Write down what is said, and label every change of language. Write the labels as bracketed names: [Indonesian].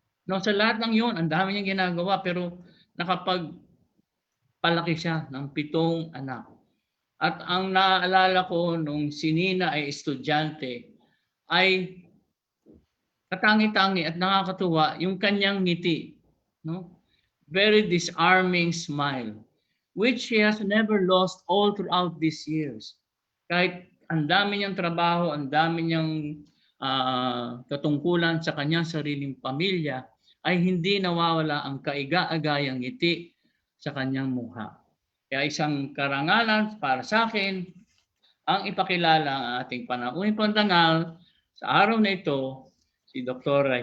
[Filipino] No, sa lahat ng yun, ang dami niyang ginagawa, pero nakapagpalaki siya ng 7 anak. At ang naaalala ko nung si Nina ay estudyante, ay katangi-tangi at nakakatuwa yung kanyang ngiti. No? [English] Very disarming smile, which she has never lost all throughout these years. [Filipino] Kahit ang dami niyang trabaho, ang dami niyang katungkulan sa kanyang sariling pamilya, ay hindi nawawala ang kaiga-agayang ngiti sa kanyang mukha. Kaya isang karangalan para sa akin ang ipakilala ang ating panauhing pandangal sa araw na ito, si Dr.